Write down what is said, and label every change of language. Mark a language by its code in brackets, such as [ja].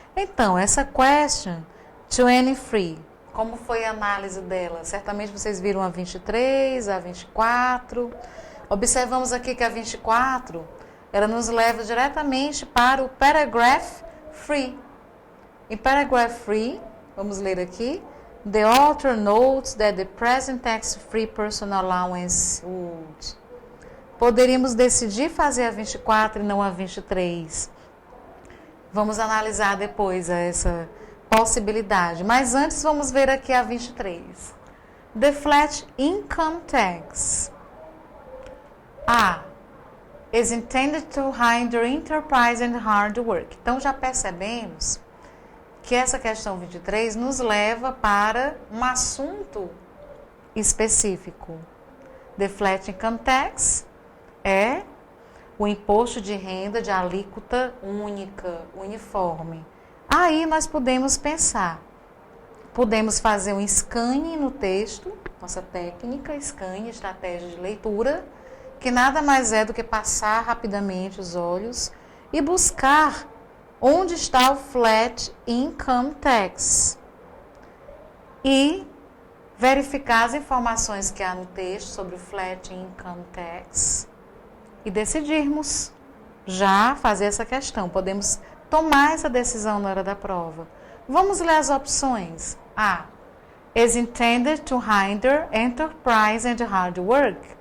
[pt] Então, essa question 23, como foi a análise dela? Certamente vocês viram a 23, a 24. Observamos aqui que a 24, ela nos leva diretamente para o paragraph free. Em paragraph free, vamos ler aqui. [en] The author notes that the present tax-free personal allowance would. [pt] Poderíamos decidir fazer a 24 e não a 23. Vamos analisar depois essa possibilidade. Mas antes vamos ver aqui a 23. [en] The flat income tax. A. Is intended to hinder enterprise and hard work. [pt] Então já percebemos que essa questão 23 nos leva para um assunto específico. The flat income tax é o imposto de renda de alíquota única, uniforme. Aí nós podemos pensar, podemos fazer um scanning no texto, nossa técnica, scanning, estratégia de leitura, que nada mais é do que passar rapidamente os olhos e buscar onde está o flat income tax e verificar as informações que há no texto sobre o flat income tax e decidirmos já fazer essa questão. Podemos tomar essa decisão na hora da prova. Vamos ler as opções. A. [en] Is intended to hinder enterprise and hard work.